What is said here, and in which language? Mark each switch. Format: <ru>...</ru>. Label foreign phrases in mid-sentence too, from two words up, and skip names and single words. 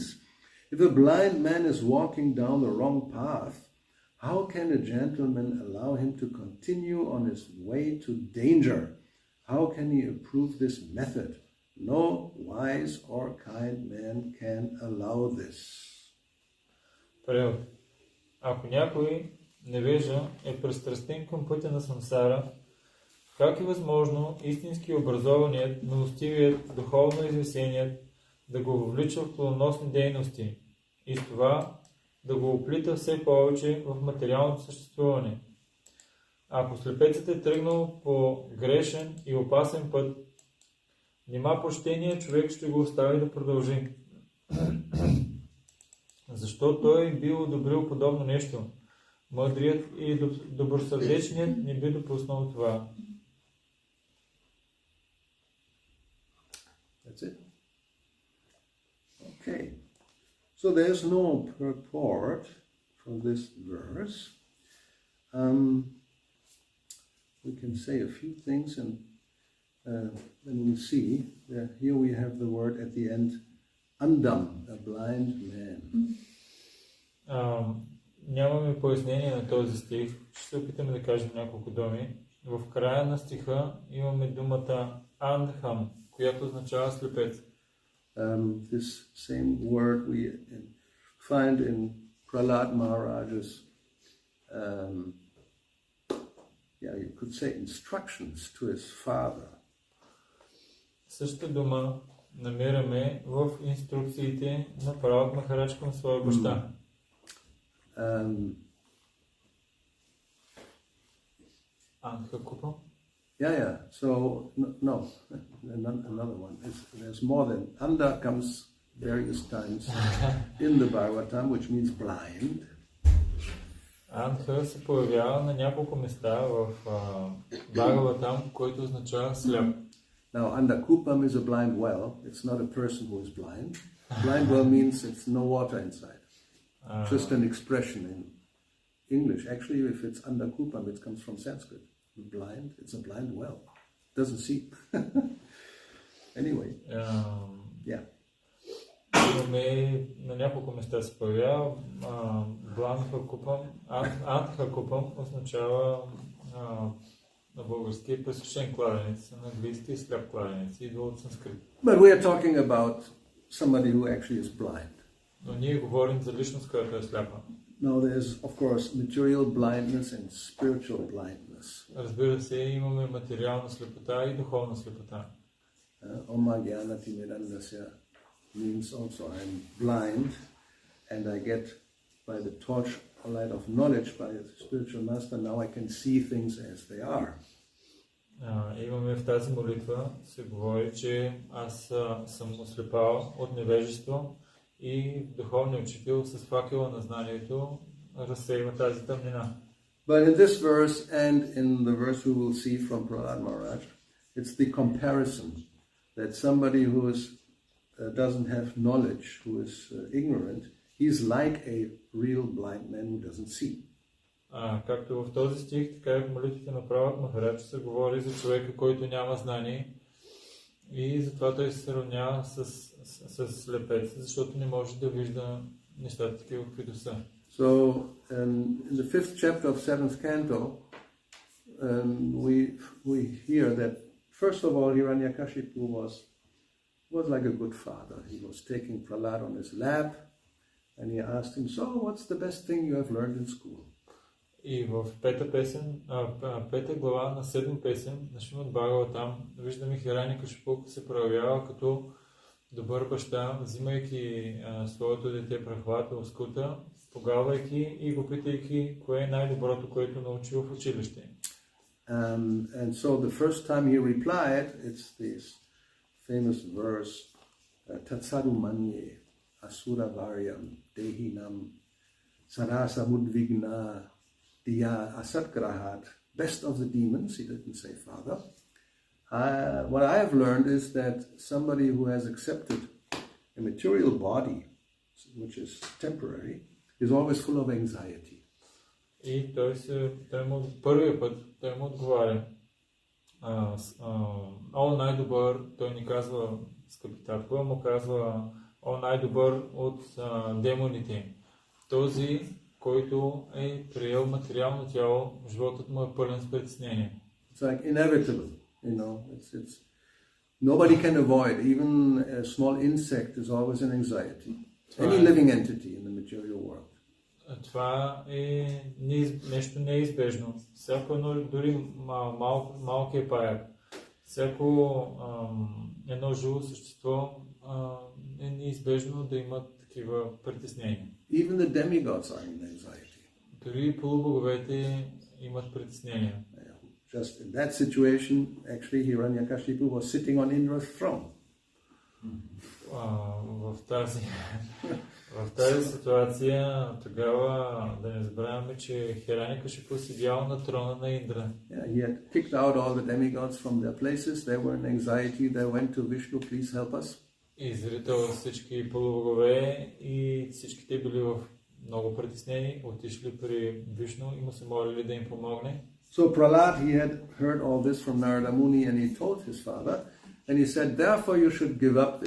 <en>If a blind man is walking down the wrong path, how can a gentleman allow him to continue on his way to danger? How can he approve this method? No wise or kind man can allow this.</en> <bg>Превод. Ако някой невежа е пристрастен към пътя на сансара, как е възможно истински образованият, милостивият, духовно извисеният да го въвлича в плодоносни дейности и с това да го оплита все повече в материалното съществуване? Ако слепецът е тръгнал по грешен и опасен път, нима почтеният човек ще го остави да продължи. Защо той би одобрил подобно нещо? Мъдрият и добросърдечният не би допуснал това.</bg> <en>That's it. Okay. So there's no purport for this verse. We can say a few things, and then we see that here we have the word at the end, andam, a blind man.</en> <bg>Нямаме пояснение на този стих. Ще се опитаме да кажем няколко думи. В края на стиха имаме думата андхам, която означава слепец.</bg> <en>This same word we find in Prahlad Maharaj's, you could say instructions to his father.</en> <bg>Същата дума намираме в инструкциите на Пралад Махарадж към своя баща. Андхакупа?</bg> <en>Yeah. So, no, another one. There's more than... Anda comes various times in the Bhagavatam, which means blind.</en> <bg>Андха се появява на няколко места в Бхагаватам, който означава сляп.</bg> <en>Now, Andakupam is a blind well. It's not a person who is blind. Blind well means it's no water inside. Just an expression in English. Actually, if it's Andakupam, it comes from Sanskrit. Blind, it's a blind well. Doesn't see. Anyway. Yeah.</en> <bg>Имаме на няколко места се появява. Андхакупам означава на български пресушен кладенец, на английски сляп кладенец. Идва от санскрит.</bg> <en>But we are talking about somebody who actually is blind.</en> <bg>Но ние говорим за личност, която е сляпа.</bg> <en>No, there's, of course, material blindness and spiritual blindness.</en> <bg>Разбира се, имаме материална слепота и духовна слепота.</bg> <sa>ओमज्ञानति मिरान्धस्य</sa> <en>means also I'm blind and I get by the torch light of knowledge by the spiritual master, now I can see things as they are.</en> <bg>Имаме в тази молитва се говори, че аз съм ослепал от невежество и духовният учител с факела на знанието разсейва тази тъмнина.</bg> <en>But in this verse and in the verse we will see from Prahlad Maharaj, it's the comparison that somebody who doesn't have knowledge, who is ignorant, he's like a real blind man who doesn't see.</en> <bg>Както в този стих, така и в молитвите на Пралад Махарадж се говори за човека, който няма знание и затова той се сравнява с слепец, защото не може да вижда нещата такива, каквито са.</bg> <en>So, in the 5th chapter of 7th canto, we hear that, first of all, Hiranyakashipu was like a good father. He was taking Prahlad on his lap, and he asked him, so what's the best thing you have learned in school?</en> <bg>И в пета глава на 7 песен на Шримад Бхагаватам виждаме Хирanyакашипу се проявява като добър баща, взимайки своето дете Прахлад в скута, погавайки и го питайки кое е най-доброто, което научил в училище.</bg> <en>And so the first time he replied, it's this famous verse,</en> <sa>तत्साधु मन्ये असुर वर्यं देहिनां सरस मुद्विग्न दिय असद्ग्रहात्</sa> <en>best of the demons. He didn't say Father. What I have learned is that somebody who has accepted a material body, which is temporary, is always full of anxiety.</en> <bg>И първия път той му отговаря. О, най-добър, той ни казва, скъпи татко, му казва, о, най-добър от демоните. Този, който е приел материално тяло, животът му е пълен с притеснение.</bg> <en>It's like inevitable, you know. It's nobody can avoid. Even a small insect is always an anxiety. Any living entity in the material world.</en> <bg>Това е нещо неизбежно. Всяко едно, дори малкият паяк, всяко едно живо същество е неизбежно да има такива притеснения.</bg> <en>Even the demigods are in anxiety.</en> <bg>Дори полубоговете имат притеснения.</bg> <en>Just in that situation, actually, Hiranyakashipu was sitting on Indra's throne.</en> <bg>В тази ситуация тогава да не забравяме, че Хиранякашипу седял на трона на Индра.</bg> <en>Yeah, he had kicked out all the demigods from their places. They were in anxiety. They went to Vishnu, please help us.</en> <bg>Изрител всички полубогове и всички те били в много притеснени, отишли при Вишну и му се молили да им помогне.</bg> <en>So Prahlad, he had heard all this from Narada Muni, and he told his father, and he said, therefore you should give up this.</en>